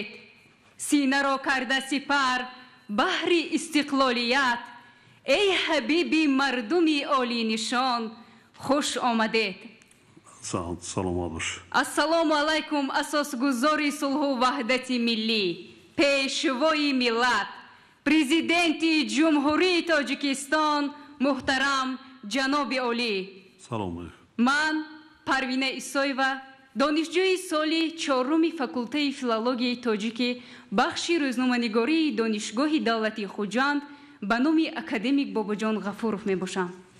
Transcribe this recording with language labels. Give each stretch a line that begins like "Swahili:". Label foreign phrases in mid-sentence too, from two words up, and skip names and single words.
Tajik: Сина ро карда сипар баҳри истиқлолият, эй ҳабиби мардуми олӣнишон хуш омадед. Салом алейкум. Ассалому алейкум асосгузори сулҳу ваҳдати миллӣ, Пешвои миллат, президенти ҷумҳурии тоҷикистон муҳтарам ҷаноби олӣ, Салом алейкум. ман парвина исоева донишҷӯи соли 4 факултаи филологияи тоҷикӣ бахши рӯзноманигории донишгоҳи давлати хуҷанд ба номи академик бобоҷон ғафуров мебошам.